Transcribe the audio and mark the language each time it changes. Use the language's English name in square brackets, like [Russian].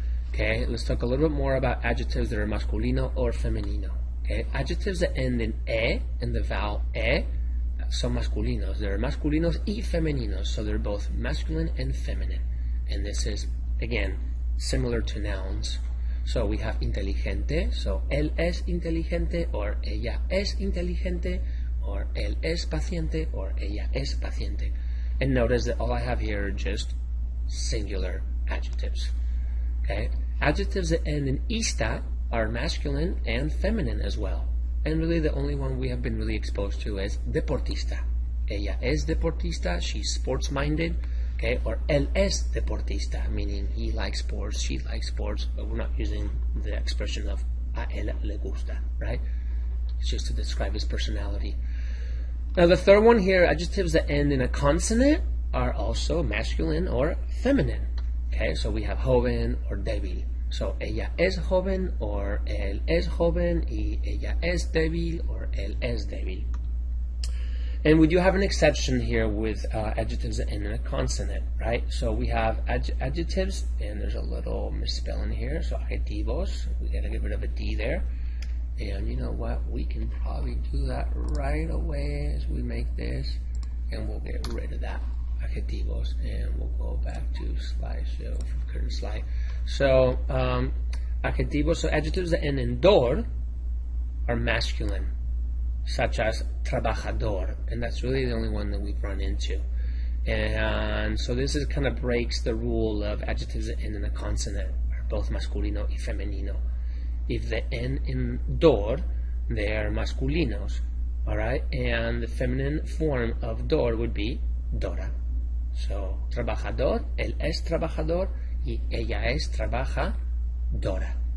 [English] Okay, let's talk a little bit more about adjectives that are masculino or femenino. Okay, adjectives that end in E and the vowel E [Spanish] son masculinos. [English] They're [Spanish] masculinos y femeninos, [English] so they're both masculine and feminine. And this is, again, similar to nouns. So we have [Spanish] inteligente, so él es inteligente, or ella es inteligente, or él es paciente, or ella es paciente. [English] And notice that all I have here are just singular adjectives. Okay? Adjectives that end in ista are masculine and feminine as well. And really the only one we have been really exposed to is deportista. [Spanish] Ella es deportista, [English] she's sports-minded. Okay, or [Spanish] él es deportista, [English] meaning he likes sports, she likes sports, but we're not using the expression of [Spanish] a él le gusta, [English] right? It's just to describe his personality. Now the third one here, adjectives that end in a consonant are also masculine or feminine. Okay, so we have joven or débil. [Spanish] So ella es joven, or él es joven, y ella es débil, or él es débil. [English] And we do have an exception here with adjectives that end in a consonant, right? So we have adjectives, and there's a little misspelling here. So adjetivos, we got to get rid of a D there. And you know what? We can probably do that right away as we make this, and we'll get rid of that adjetivos, and we'll go back to slideshow from current slide. So adjetivos, so adjectives that end in dor are masculine, such as trabajador, and that's really the only one that we've run into. And so this is kind of breaks the rule of adjectives that end in a consonant, are both [Spanish] masculino y femenino. [English] If they end in dor, they are [Spanish] masculinos, [English] all right? And the feminine form of dor would be dora. [Spanish] So trabajador, él es trabajador, y ella es trabajadora.